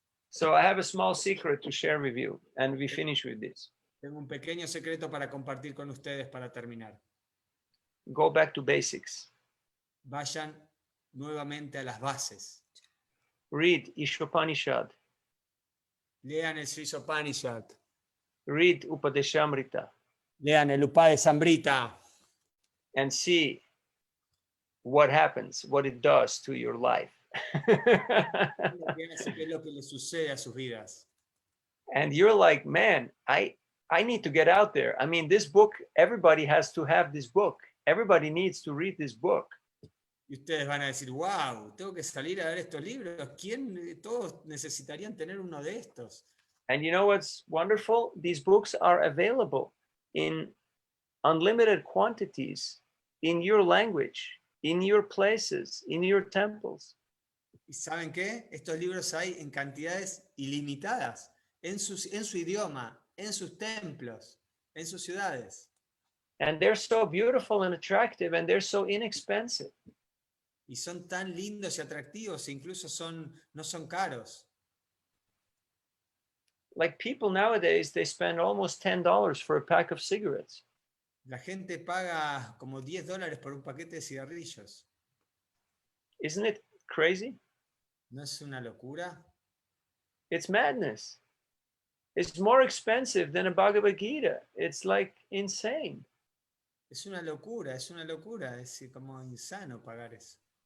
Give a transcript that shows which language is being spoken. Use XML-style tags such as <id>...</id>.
<en>So I have a small secret to share with you and we finish with this.</en> <es>Tengo un pequeño secreto para compartir con ustedes para terminar.</es> <en>Go back to basics.</en> <es>Vayan nuevamente a las bases.</es> <en>Read Ishopanishad.</en> <es>Lean el Sri Upanishad.</es> <en>Read Upadeshamrita.</en> <es>Lean el Upadesamrita.</es> <en>And see what happens, what it does to your life.</en> <es>¿Qué es lo que le sucede a sus vidas?</es> <en>And you're like, man, I need to get out there. I mean, this book, everybody has to have this book. Everybody needs to read this book.</en> <es>Y ustedes van a decir, wow, tengo que salir a ver estos libros. ¿Quién? Todos necesitarían tener uno de estos.</es> <en>And you know what's wonderful? These books are available in unlimited quantities in your language, in your places, in your temples.</en> <es>¿Y saben qué? Estos libros hay en cantidades ilimitadas, en su idioma, en sus templos, en sus ciudades.</es> <en>And they're so beautiful and attractive, and they're so inexpensive.</en> <es>Y son tan lindos y atractivos, e incluso no son caros.</es> <en>Like people nowadays, they spend almost $10 for a pack of cigarettes.</en> <es>La gente paga como $10 por un paquete de cigarrillos.</es> <en>Isn't it crazy?</en> <es>¿No es una locura?</es> <en>It's madness. It's more expensive than a Bhagavad Gita. It's like insane.</en> <es>Es una locura, es una locura. Es como insano pagar eso.</es>